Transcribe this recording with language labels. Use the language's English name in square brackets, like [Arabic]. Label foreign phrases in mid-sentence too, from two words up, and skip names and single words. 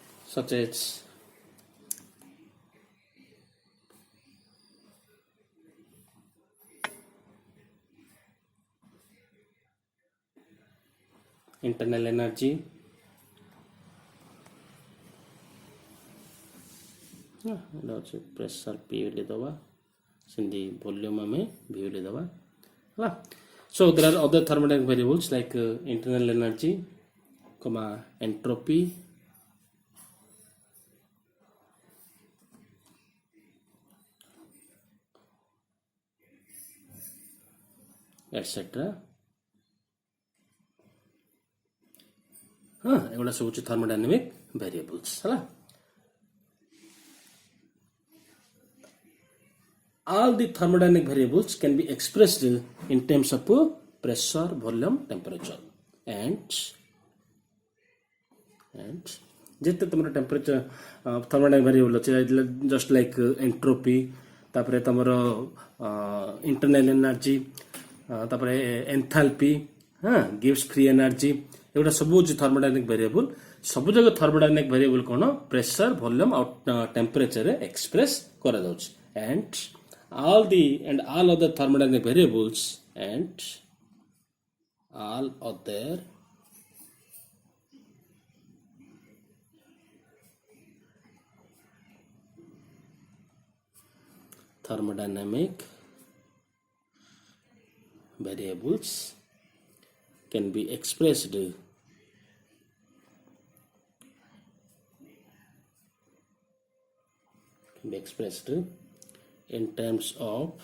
[English] such as internal energy, [Odia] ଏଇଟା ଅଛି ପ୍ରେସର P ବୋଲି ଦେବା, ସେମିତି ଭଲ୍ୟୁମ୍ ଆମେ V ବୋଲି ଦେବା ହେଲା। [English] So there are other thermodynamic variables like internal energy, entropy, etc. [Odia] ଏଗୁଡ଼ା ସବୁ ହେଉଛି [English] thermodynamic variables [Odia] ହେଲା। [English] All the thermodynamic variables can be expressed in terms of pressure, volume, temperature, and [Odia] ଯେତେ ତମର ଟେମ୍ପରେଚର [English] thermodynamic variable ଅଛି just like entropy, [Odia] ତାପରେ ତମର [English] internal energy, ତାପରେ enthalpy, gives free energy, [Odia] ଏଗୁଡ଼ା ସବୁ ହେଉଛି [English] thermodynamic variable। [Odia] ସବୁ ଯାକ [English] thermodynamic variable [Odia] କ'ଣ ପ୍ରେସର, ଭଲ୍ୟୁମ୍ ଆଉ ଟେମ୍ପରେଚରରେ ଏକ୍ସପ୍ରେସ୍ କରାଯାଉଛି। [English] and all other thermodynamic variables and all other thermodynamic variables can be expressed in terms of